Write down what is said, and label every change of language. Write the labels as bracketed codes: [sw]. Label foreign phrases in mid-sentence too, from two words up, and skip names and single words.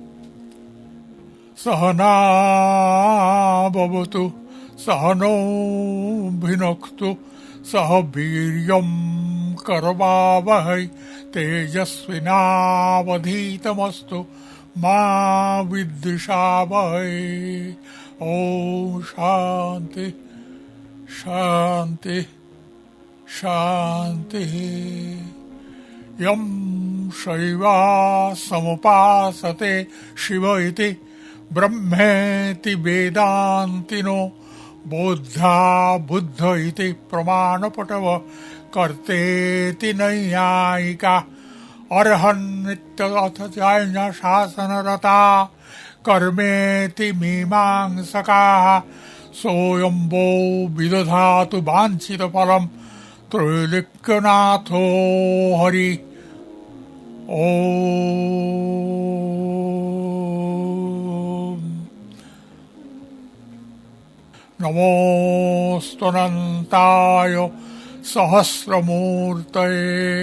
[sa] সহনা ভবতু সহনৌ ভুনক্তু সহ বীর্যং করবাবহৈ তেজস্বিনাবধীতমস্তু মা বিদ্বিষাবহৈ। ওম শান্তি শান্তি শান্তি। यं शैवा समुपासते शिव इति ब्रह्मेति वेदान्तिनो बोद्धा बुद्ध इति प्रमाणपटव कर्तेति नैयायिका अर्हन्नित्यथ शासनरता कर्मेति मीमांसकाः সোয়ম্বো বিদধাতু বাঞ্ছিত ফলম ত্রৈলোক্যনাথো হরি। ওম নমোস্তনন্তায় সহস্রমূর্তয়ে